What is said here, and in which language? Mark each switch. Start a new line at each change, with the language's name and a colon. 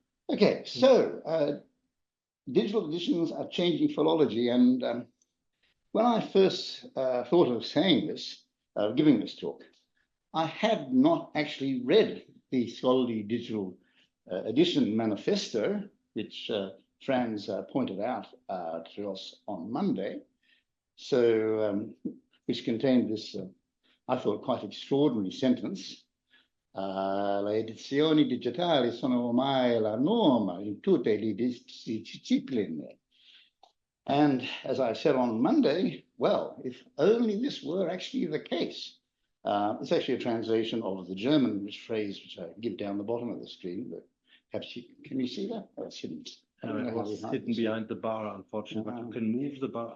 English: Okay, so digital editions are changing philology, and when I first thought of saying this, giving this talk, I had not actually read the scholarly digital edition manifesto, which Franz pointed out to us on Monday. So, which contained this, I thought, quite extraordinary sentence.
Italian: Le edizioni digitali sono ormai la norma in tutte le discipline.
English: And as I said on Monday, well, if only this were actually the case. It's actually a translation of the German phrase, which I give down the bottom of the screen, but perhaps can you see that? Oh, it's hidden. It was hidden behind the bar, unfortunately, but you can move the bar.